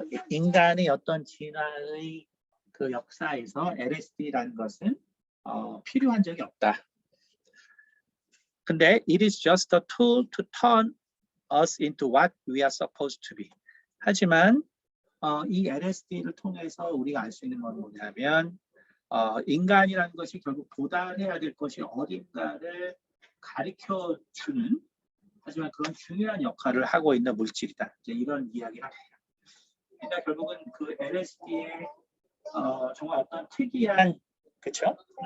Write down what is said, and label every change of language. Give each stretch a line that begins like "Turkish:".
Korean: 인간의 어떤 진화의 그 역사에서 LSD라는 것은 필요한 적이 없다. 근데
English: it is just a tool to turn us into what we are supposed to be.
Korean: 하지만 이 LSD를 통해서 우리가 알 수 있는 건 뭐냐면 인간이라는 것이 결국 도달해야 될 것이 어딘가를 가르쳐주는 하지만 그런 중요한 역할을 하고 있는 물질이다. 이제 이런 이야기를 합니다. 그러니까 결국은 그 LSD의 정말 어떤 특이한 그렇죠?